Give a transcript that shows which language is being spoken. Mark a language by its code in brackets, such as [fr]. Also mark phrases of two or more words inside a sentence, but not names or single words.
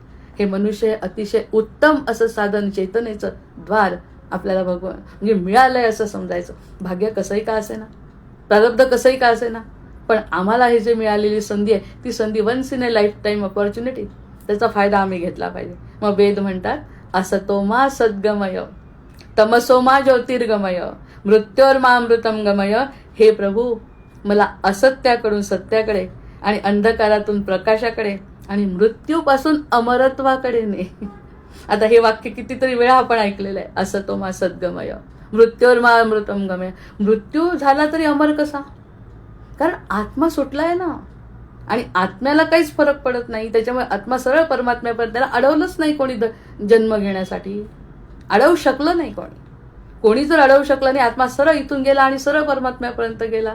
[mr] हे मनुष्य अतिशय उत्तम असं साधन, चेतनेचं द्वार आपल्याला भगवान म्हणजे मिळालंय असं समजायचं. भाग्य कसंही का असे ना, प्रारब्ध कसंही का असे ना, पण आम्हाला हे जे मिळालेली संधी आहे, ती संधी [en] once in a life time opportunity, [mr] त्याचा फायदा आम्ही घेतला पाहिजे. [sa] मग वेद म्हणतात, असतो मा सद्गमय, तमसो मा ज्योतिर्गमय, मृत्योर्मामृतम गमय. [mr] हे प्रभू, मला असत्याकडून सत्याकडे, आणि अंधकारातून प्रकाशाकडे, आणि मृत्यूपासून अमरत्वाकडे ने. आता हे वाक्य कितीतरी वेळा आपण ऐकलेलं आहे, [sa] असतो मा सद्गमय, मृत्योर्मामृतम गमय. [mr] मृत्यू झाला तरी अमर कसा? कारण आत्मा सुटलाय ना, आणि आत्म्याला काहीच फरक पडत नाही. त्याच्यामुळे आत्मा सरळ परमात्म्यापर्यंत, त्याला अडवलंच नाही कोणी जन्म घेण्यासाठी, अडवू शकलं नाही कोणी जर अडवू शकलं नाही, आत्मा सरळ इथून गेला आणि सरळ परमात्म्यापर्यंत गेला.